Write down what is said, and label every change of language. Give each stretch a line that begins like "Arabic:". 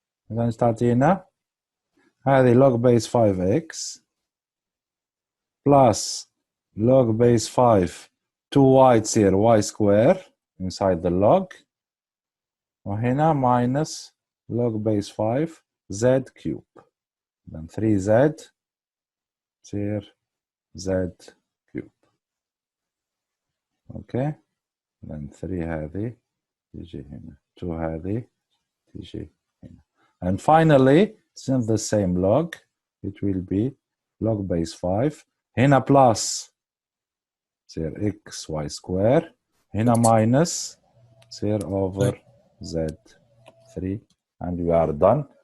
Arabic: إذا تعطينا هذه
English: log base 5x plus log base 5 2y
Arabic: تصير
English: y square inside the log
Arabic: وهنا
English: minus log base 5 z cube. Then 3z
Arabic: تصير
English: z cube. Okay. Then
Arabic: 3 هذه تيجي هنا. 2 هذه تيجي هنا.
English: And finally, since the same log, it will be log base 5.
Arabic: هنا
English: plus
Arabic: تصير xy square. هنا
English: minus
Arabic: تصير
English: over z3. And we are done.